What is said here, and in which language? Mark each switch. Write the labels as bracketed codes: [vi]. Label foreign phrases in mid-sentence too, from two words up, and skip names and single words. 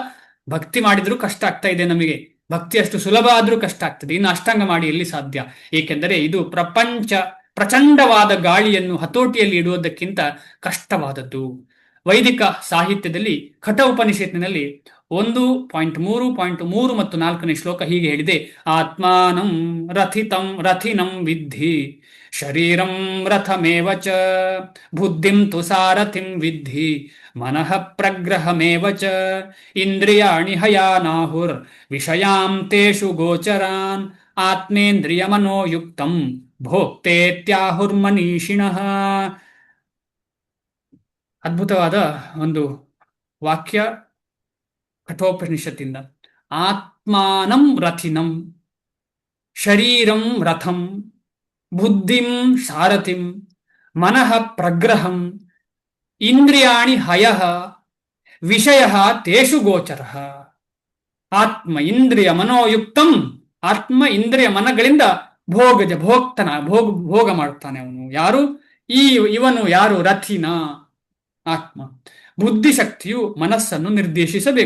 [kn] ಭಕ್ತಿ ಮಾಡಿದ್ರೂ ಕಷ್ಟ ಆಗ್ತಾ ಇದೆ ನಮಗೆ, ಭಕ್ತಿ ಅಷ್ಟು ಸುಲಭ ಆದ್ರೂ ಕಷ್ಟ ಆಗ್ತದೆ, ಇನ್ನು ಅಷ್ಟಾಂಗ ಮಾಡಿ ಎಲ್ಲಿ ಸಾಧ್ಯ? ಏಕೆಂದರೆ ಇದು ಪ್ರಚಂಡವಾದ ಗಾಳಿಯನ್ನು ಹತೋಟಿಯಲ್ಲಿ ಇಡುವುದಕ್ಕಿಂತ ಕಷ್ಟವಾದದ್ದು. ವೈದಿಕ ಸಾಹಿತ್ಯದಲ್ಲಿ ಕಠ ಉಪನಿಷತ್ತಿನಲ್ಲಿ 1.3.3 ಮತ್ತು 4ನೇ ಶ್ಲೋಕ ಹೀಗೆ ಹೇಳಿದೆ: [sa] ಆತ್ಮಾನಂ ರಥಿನಂ ವಿದ್ಧಿ ಶರೀರಂ ರಥಮೇವ ಚ ಬುದ್ಧಿಂ ತು ಸಾರಥಿಂ ವಿದ್ಧಿ ಮನಃ ಪ್ರಗ್ರಹಮೇವ ಚ ಇಂದ್ರಿಯಾಣಿ ಹಯಾನಾಹುರ್ ವಿಷಯಾಂ ತೇಷು ಗೋಚರಾನ್ ಆತ್ಮೇಂದ್ರಿಯ ಮನೋಯುಕ್ತಂ ಭೋಕ್ತೇತ್ಯಾಹುರ್ಮನೀಷಿಣಃ. [kn] ಅದ್ಭುತವಾದ ಒಂದು ವಾಕ್ಯ ಕಠೋಪನಿಷತ್ತಿಂದ. [sa] ಆತ್ಮಾನಂ ರಥಿನಂ ಶರೀರಂ ರಥಂ ಬುದ್ಧಿಂ ಸಾರಥಿಂ ಮನಃ ಪ್ರಗ್ರಹಂ ಇಂದ್ರಿಯಾಣಿ ಹಯಃ ವಿಷಯಃ ತೇಷು ಗೋಚರಃ. ಆತ್ಮ ಇಂದ್ರಿಯ ಮನೋಯುಕ್ತಂ, [kn] ಆತ್ಮ ಇಂದ್ರಿಯ ಮನಗಳಿಂದ ಭೋಗ ಮಾಡ್ತಾನೆ ಅವನು. ಯಾರು? ಇವನು ಯಾರು? ರಥಿನ ಆತ್ಮ. ಬುದ್ಧಿಶಕ್ತಿಯು ಮನಸ್ಸನ್ನು ನಿರ್ದೇಶಿಸಬೇಕು.